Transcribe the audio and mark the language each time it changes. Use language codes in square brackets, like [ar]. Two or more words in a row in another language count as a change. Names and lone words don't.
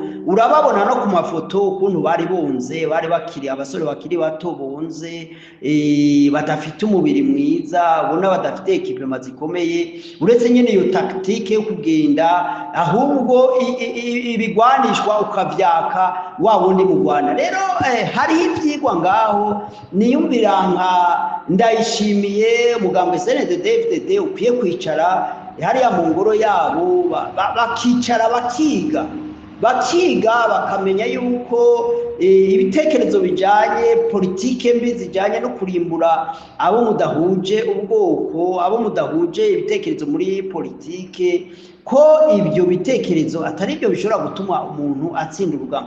[rn] Urababona no ku mafoto ukuntu bari bonze, bari bakiri abasore bakiri bato bonze, badafite umubiri mwiza, ubona badafite equipment zikomeye, uretse nyine iyo tactique yo kugenda ahubwo ibigwanishwa ukavyaka wa wundi mu Rwanda. Rero hariho ivyigwa ngaho niyumvira nka Ndayishimiye umugambwe CNDD-FDD ukwiye kwicara hariya mu ngoro yabo bakicara bakiga bakamenya yuko ibitekerezo bijanye politike mbi zijanye no kurimbura abo mudahuje ubwoko, abo mudahuje ibitekerezo muri politike, ko ibyo bitekerezo atari byo bishobora gutuma umuntu atsinda urugamba.